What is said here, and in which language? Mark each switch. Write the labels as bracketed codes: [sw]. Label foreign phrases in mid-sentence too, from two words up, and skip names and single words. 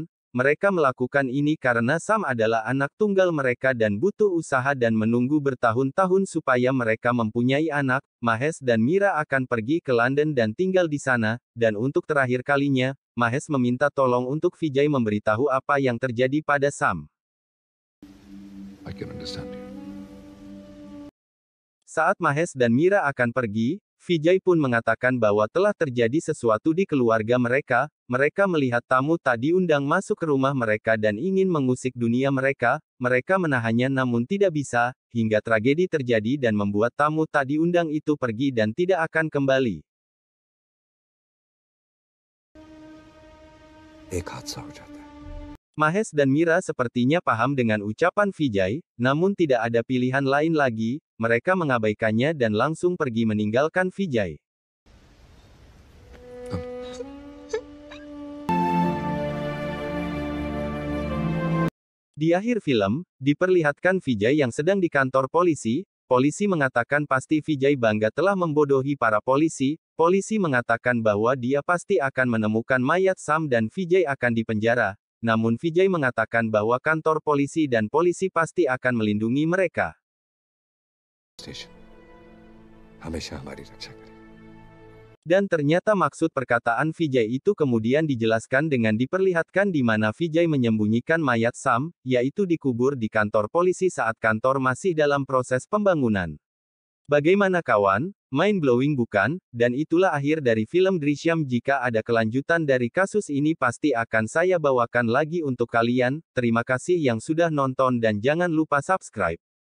[id] Mereka melakukan ini karena Sam adalah anak tunggal mereka dan butuh usaha dan menunggu bertahun-tahun supaya mereka mempunyai anak. Mahesh dan Mira akan pergi ke London dan tinggal di sana, dan untuk terakhir kalinya, Mahesh meminta tolong untuk Vijay memberitahu apa yang terjadi pada Sam. [en] I can understand you. [id] Saat Mahesh dan Mira akan pergi, Vijay pun mengatakan bahwa telah terjadi sesuatu di keluarga mereka. Mereka melihat tamu tak diundang masuk ke rumah mereka dan ingin mengusik dunia mereka. Mereka menahannya namun tidak bisa, hingga tragedi terjadi dan membuat tamu tak diundang itu pergi dan tidak akan kembali. [hi] एक हादसा हो जाता है. [id] Mahesh dan Mira sepertinya paham dengan ucapan Vijay, namun tidak ada pilihan lain lagi. Mereka mengabaikannya dan langsung pergi meninggalkan Vijay. Di akhir film, diperlihatkan Vijay yang sedang di kantor polisi. Polisi mengatakan pasti Vijay bangga telah membodohi para polisi. Polisi mengatakan bahwa dia pasti akan menemukan mayat Sam dan Vijay akan dipenjara. Namun Vijay mengatakan bahwa kantor polisi dan polisi pasti akan melindungi mereka. [hi] स्टेशन हमेशा हमारी रक्षा करे. [id] Dan ternyata maksud perkataan Vijay itu kemudian dijelaskan dengan diperlihatkan di mana Vijay menyembunyikan mayat Sam, yaitu dikubur di kantor polisi saat kantor masih dalam proses pembangunan. Bagaimana kawan? Mind-blowing bukan? Dan itulah akhir dari film Drishyam. Jika ada kelanjutan dari kasus ini pasti akan saya bawakan lagi untuk kalian. Terima kasih yang sudah nonton dan jangan lupa subscribe.